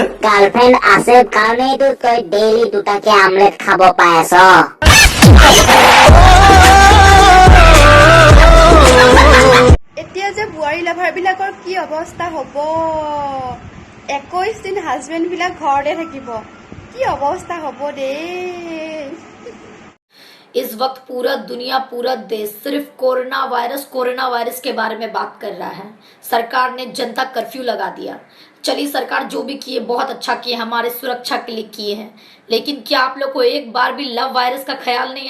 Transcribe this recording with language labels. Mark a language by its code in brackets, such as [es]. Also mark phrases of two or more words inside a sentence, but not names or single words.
[as] গাৰ্লফ্ৰেণ্ড আছে কাৰণেইতো তই ডেইলি দুটাকে আমলেট খাব পাই আছ এতিয়া যে বোৱাৰী লাভাৰ বিলাকৰ কি অৱস্থা হ'ব 21 দিন হাজবেণ্ড বিলাক ঘৰতে থাকিব কি অৱস্থা হ'ব দেই [hi] इस वक्त पूरा दुनिया पूरा देश सिर्फ कोरोना वायरस के बारे में बात कर रहा है सरकार ने जनता कर्फ्यू लगा दिया चलिए सरकार जो भी किए बहुत अच्छा किए हमारे सुरक्षा के लिए किए हैं लेकिन क्या आप लोग को एक बार भी [en] love virus [hi] का ख्याल नहीं